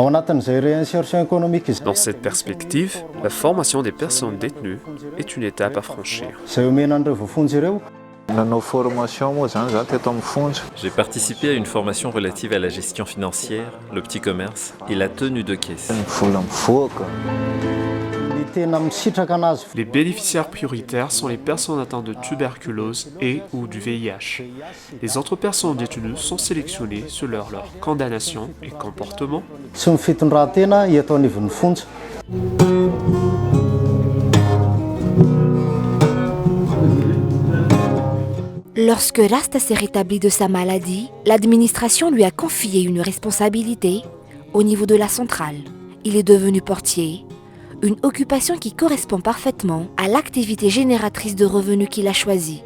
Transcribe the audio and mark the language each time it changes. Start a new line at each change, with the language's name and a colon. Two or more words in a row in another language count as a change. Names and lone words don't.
French: Dans cette perspective, la formation des personnes détenues est une étape à franchir. J'ai participé à une formation relative à la gestion financière, le petit commerce et la tenue de caisse.
Malagasy: tena misitraka anazy.
French: Les bénéficiaires prioritaires sont les personnes atteintes de tuberculose et ou du VIH. Les autres personnes détenues sont sélectionnées selon leur condamnation et comportement.
Malagasy: Tsy ny fitondran-tena hiatao anivon'ny fonja.
French: Lorsque Rasta s'est rétabli de sa maladie, l'administration lui a confié une responsabilité au niveau de la centrale. Il est devenu portier, une occupation qui correspond parfaitement à l'activité génératrice de revenus qu'il a choisie.